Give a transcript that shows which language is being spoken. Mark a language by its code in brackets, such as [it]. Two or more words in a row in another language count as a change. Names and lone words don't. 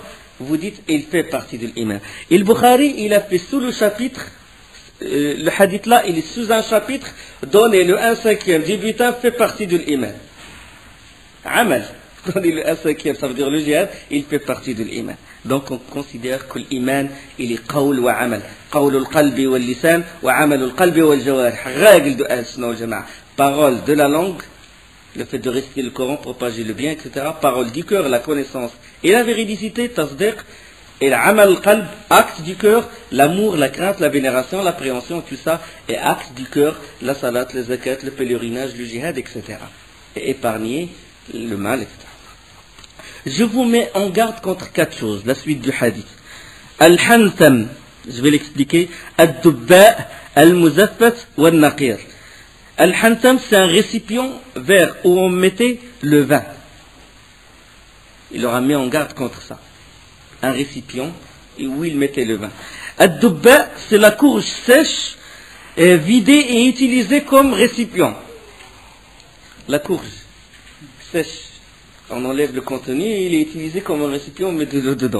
[fr] Vous dites il fait partie de l'iman. Et le Bukhari il a fait sous le chapitre, le hadith là il est sous un chapitre, donner le 1/5 du butin fait partie de l'iman. Amal. Donner le 1/5, ça veut dire le djihad, il fait partie de l'iman. [ar] Donc on considère que l'iman, il est قول وعمل. قول القلب واللسان وعمل القلب والجوارح. [fr] Règle de [ar] أهل السنة والجماعة. [fr] Parole de la langue, le fait de réciter le Coran, propager le bien, etc. Parole du cœur, la connaissance et la véridicité, tasdiq, Et l' [ar] عمل القلب, [fr] acte du cœur, l'amour, la crainte, la vénération, l'appréhension, tout ça, et acte du cœur, la salat, le zakat, le pèlerinage, le jihad, etc. Et épargner le mal, etc. Je vous mets en garde contre 4 choses, la suite du hadith. Al-hantam, je vais l'expliquer, [ar] الدباء، المزفت، والنقير. [fr] Al-hantam, c'est un récipient vert où on mettait le vin. Il leur a mis en garde contre ça. Un récipient où il mettait le vin. Ad-dubba, c'est la courge sèche, vidée et utilisée comme récipient. La courge sèche, on enlève le contenu et il est utilisé comme un récipient, on met de l'eau dedans.